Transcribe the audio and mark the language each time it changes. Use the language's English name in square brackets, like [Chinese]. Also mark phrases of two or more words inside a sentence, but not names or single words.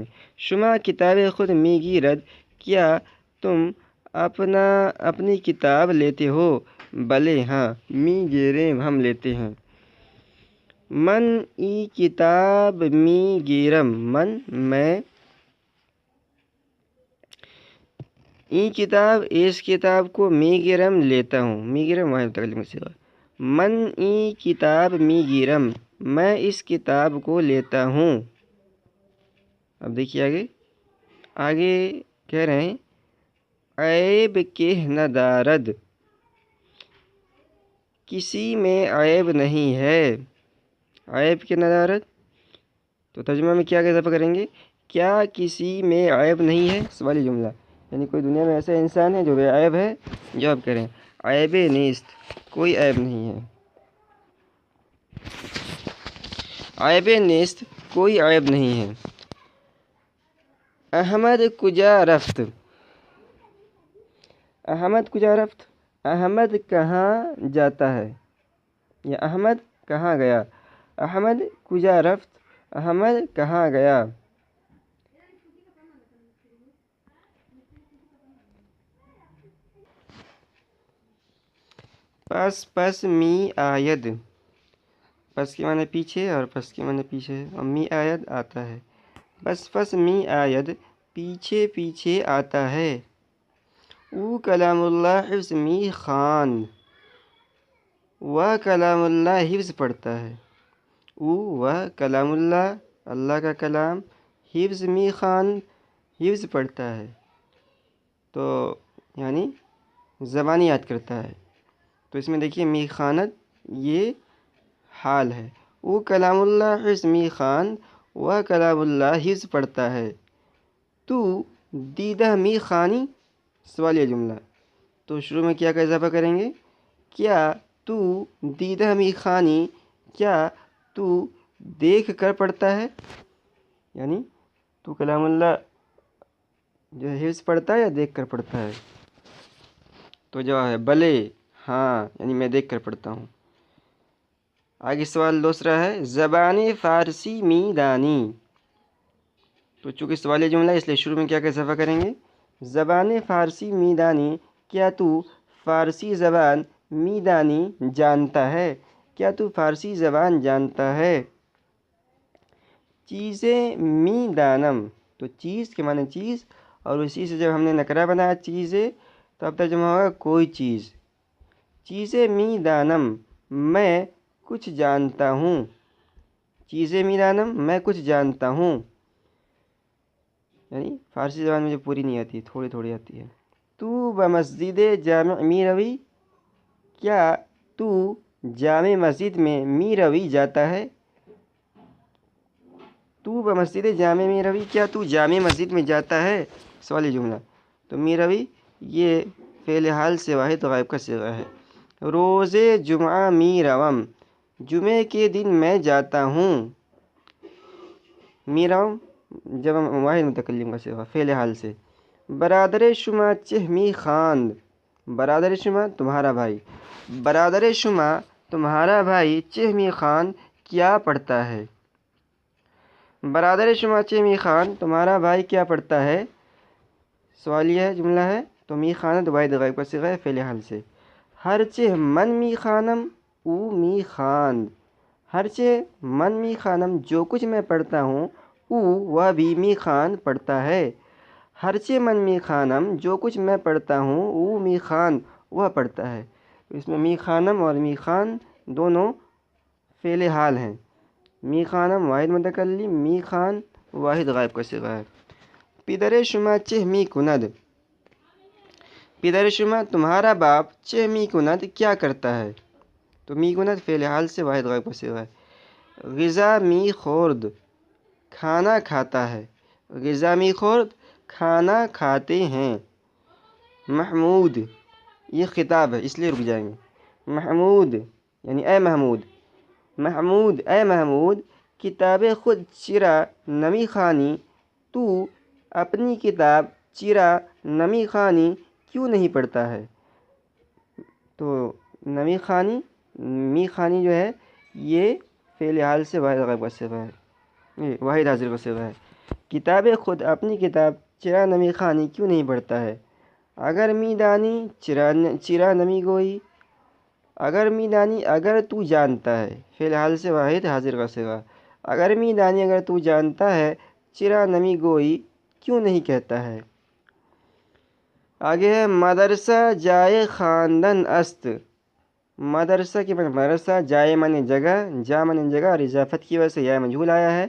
[Persian] شما کتاب خود می گیرد [Urdu] کیا تم اپنی کتاب لیتے ہو. بلے ہاں [Persian] می گیریم [Urdu] ہم لیتے ہیں. [Persian] من ای کتاب می گیرم من میں ای کتاب [Urdu] اس کتاب کو [Persian] می گیرم [Urdu] لیتا ہوں. [Persian] می گیرم [Urdu] واحد متکلم کا صیغہ. [Persian] من ای کتاب می گیرم [Urdu] میں اس کتاب کو لیتا ہوں. اب دیکھیے آگے کہہ رہے ہیں [Persian] عیب کہ نہ دارد [Urdu] کسی میں عیب نہیں ہے. [Persian] عیب کہ نہ دارد [Urdu] تو ترجمہ میں کیا کا اضافہ کریں گے. کیا کسی میں عیب نہیں ہے. سوالی جملہ یعنی کوئی دنیا میں ایسا انسان ہے جو بے عیب ہے. جواب کریں [Persian] عیب نیست [Urdu] کوئی عیب نہیں ہے. [Persian] عیب نیست [Urdu] کوئی عیب نہیں ہے. [Persian] احمد کجا رفت احمد کجا رفت [Urdu] احمد کہاں جاتا ہے یا احمد کہاں گیا. [Persian] احمد کجا رفت [Urdu] احمد کہاں گیا. [Persian] پس می آید [Urdu] پس کے معنی پیچھے اور پس کے معنی پیچھے اور [Persian] می آید [Urdu] آتا ہے. [Persian] پس می آید [Urdu] پیچھے پیچھے آتا ہے. او کلام اللہ [Persian] حفظ می خواند [Urdu] وہ کلام اللہ حفظ پڑھتا ہے. او وہ کلام اللہ اللہ کا کلام [Persian] حفظ می خواند [Urdu] حفظ پڑھتا ہے، تو یعنی زبانی یاد کرتا ہے۔ تو اس میں دیکھیے [Persian] می خواند [Urdu] یہ حال ہے۔ [Persian] وہ کلام اللہ حفظ می خواند، [Urdu] وہ کلام اللہ حفظ پڑھتا ہے۔ [Persian] تو دیدہ می خوانی، [Urdu] سوالیہ جملہ، تو شروع میں کیا کا اضافہ کریں گے؟ کیا [Persian] تو دیدہ می خوانی، [Urdu] کیا تو دیکھ کر پڑھتا ہے؟ یعنی تو کلام اللہ جو ہے حفظ پڑھتا ہے یا دیکھ کر پڑھتا ہے؟ تو جواب ہے بلے، ہاں، یعنی میں دیکھ کر پڑھتا ہوں۔ آگے سوال دوسرا ہے [Persian] زبان فارسی می دانی، [Urdu] تو چونکہ سوالیہ جملہ اس لیے شروع میں کیا کا اضافہ کریں گے؟ [Persian] زبان فارسی می دانی، [Urdu] کیا تو فارسی زبان [Persian] می دانی [Urdu] جانتا ہے؟ کیا تو فارسی زبان جانتا ہے؟ [Persian] چیزیں می دانم، [Urdu] تو چیز کے معنی چیز، اور اسی سے جب ہم نے نکرہ بنایا چیزیں تو اب ترجمہ ہوگا کوئی چیز۔ [Persian] چیزیں می دانم، [Urdu] میں کچھ جانتا ہوں۔ [Persian] چیزیں می دانم، [Urdu] میں کچھ جانتا ہوں، یعنی فارسی زبان مجھے پوری نہیں آتی، تھوڑی تھوڑی آتی ہے۔ [Persian] تو بمسجد جامع می روی، [Urdu] کیا تو جامع مسجد میں [Persian] می روی [Urdu] جاتا ہے؟ [Persian] تو بمسجد جامع می روی، [Urdu] کیا تو جامع مسجد میں جاتا ہے؟ سوالی جملہ، [Persian] تو می روی [Urdu] یہ فعل حال سے واحد غائب کا صیغہ ہے۔ [Persian] روز جمعہ می روم، [Urdu] جمعے کے دن میں جاتا ہوں۔ [Persian] می روم [Urdu] جب واحد متکلم کا صیغہ فعل حال سے۔ [Persian] برادر شما چہ می خواند، برادر شما [Urdu] تمہارا بھائی، [Persian] برادر شما [Urdu] تمہارا بھائی [Persian] چہ می خواند [Urdu] کیا پڑھتا ہے؟ [Persian] برادر شما چہ می خواند، [Urdu] تمہارا بھائی کیا پڑھتا ہے؟ سوالیہ جملہ ہے، تو [Persian] می خواند [Urdu] واحد غائب کا صیغہ ہے فعل حال سے۔ [Persian] ہرچہ من می خوانم او می خواند، ہرچہ من می خوانم [Urdu] جو کچھ میں پڑھتا ہوں [Persian] او [Urdu] وہ بھی [Persian] می خواند [Urdu] پڑھتا ہے۔ [Persian] ہرچہ من می خوانم [Urdu] جو کچھ میں پڑھتا ہوں [Persian] او می خواند [Urdu] وہ پڑھتا ہے۔ اس میں [Persian] می خوانم [Urdu] اور [Persian] می خواند [Urdu] دونوں فعل حال ہیں۔ [Persian] می خوانم [Urdu] واحد متکلم، [Persian] می خواند [Urdu] واحد غائب کا صیغہ ہے۔ [Persian] پدر شما چہ می کند، پدر شما [Urdu] تمہارا باپ [Persian] چہ می کند [Urdu] کیا کرتا ہے؟ [Persian] تو می کند [Urdu] فعل حال سے واحد غائب کا صیغہ ہے۔ [Persian] غذا می خورد، [Urdu] کھانا کھاتا ہے، [Persian] غذا می خورد [Urdu] کھانا کھاتے ہیں۔ محمود یہ خطاب ہے اس لیے رک جائیں گے۔ محمود یعنی اے محمود، محمود اے محمود [Persian] کتاب خود چرا نمی خوانی، [Urdu] تو اپنی کتاب [Persian] چرا نمی خوانی [Urdu] کیوں نہیں پڑھتا ہے؟ [Persian] تو نمی خوانی، می خوانی [Urdu] جو ہے یہ فعل حال سے واحد غائب کا صیغہ ہے، واحد حاضر کا صیغہ ہے۔ [Persian] کتاب خود [Urdu] اپنی کتاب [Persian] چرا نمی خوانی [Urdu] کیوں نہیں پڑھتا ہے؟ [Persian] اگر می دانی چرا نمی گوئی، اگر می دانی [Urdu] اگر تو جانتا ہے، فعل حال سے واحد حاضر کا صیغہ۔ [Persian] اگر می دانی [Urdu] اگر تو جانتا ہے، [Persian] چرا نمی گوئی [Urdu] کیوں نہیں کہتا ہے؟ آگے ہے [Persian] مدرسہ جائے خواندن است، [Urdu] مدرسہ کے معنی مدرسہ، جائے معنی جگہ، جا معنی جگہ اور اضافت کی وجہ سے یا مجہول آیا ہے۔